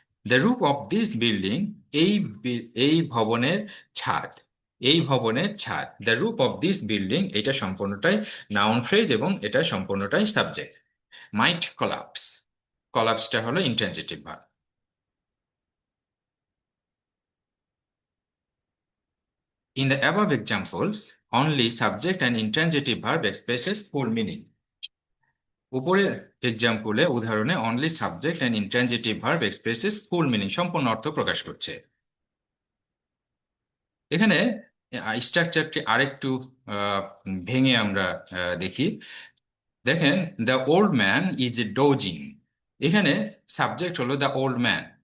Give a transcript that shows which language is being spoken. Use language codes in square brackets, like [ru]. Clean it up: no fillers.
[en] the roof of this building, [bn] এই এই ভবনের ছাদ, এই ভবনের ছাদ। [en] the roof of this building, [bn] এটা সম্পূর্ণটাই নাউন ফ্রেজ এবং এটা সম্পূর্ণটাই সাবজেক্ট। [en] might collapse, [bn] কলাপসটা হলো intransitive verb. [en] In the above examples, only subject and intransitive verb expresses full meaning. [bn] উপরের এক্সাম্পলে, উদাহরণে, [en] only subject and intransitive verb expresses full meaning, [bn] সম্পূর্ণ অর্থ প্রকাশ করছে। এখানে স্ট্রাকচারটি আরেকটু ভেঙে আমরা দেখি। দেখেন, [en] the old man is dozing, [bn] এখানে সাবজেক্ট হলো দ্য ওল্ড ম্যান।